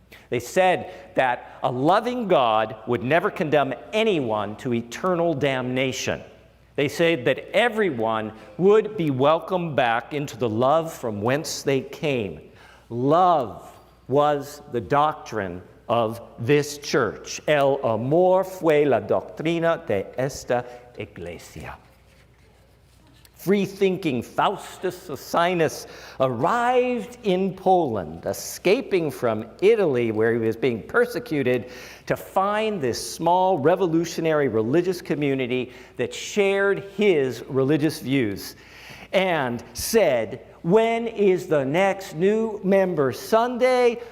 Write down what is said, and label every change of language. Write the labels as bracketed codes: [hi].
[en] They said that a loving God would never condemn anyone to eternal damnation. They said that everyone would be welcomed back into the love from whence they came. Love was the doctrine of this church. [es] El amor fue la doctrina de esta iglesia. [en] Free-thinking Faustus Socinus arrived in Poland, escaping from Italy where he was being persecuted, to find this small revolutionary religious community that shared his religious views, and said, "When is the next new member Sunday?